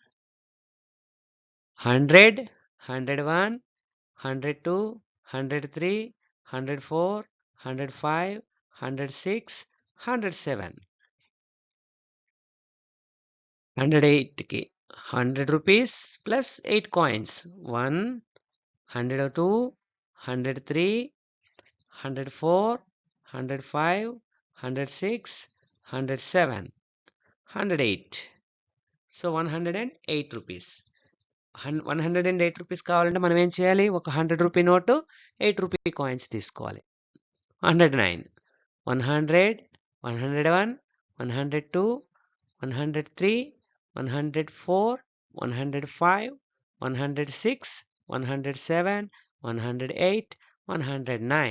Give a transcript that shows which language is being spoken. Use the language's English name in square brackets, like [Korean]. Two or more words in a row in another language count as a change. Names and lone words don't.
[English] 100, 101, 102, 103, 104, 105, 106, 107. 108కి 100 rupees plus 8 coins. 1, 102, 103, 104, 105, 106, 107, 108. So 108 rupees. 108 rupees [Telugu] కావాలంటే మనం ఏం చేయాలి? ఒక 100 రూపీ నోటు 8 [English] rupee coins [Telugu] తీసుకోవాలి. 109, 100, 101, 102, 103, 104, 105, 106, 107, 108, 109.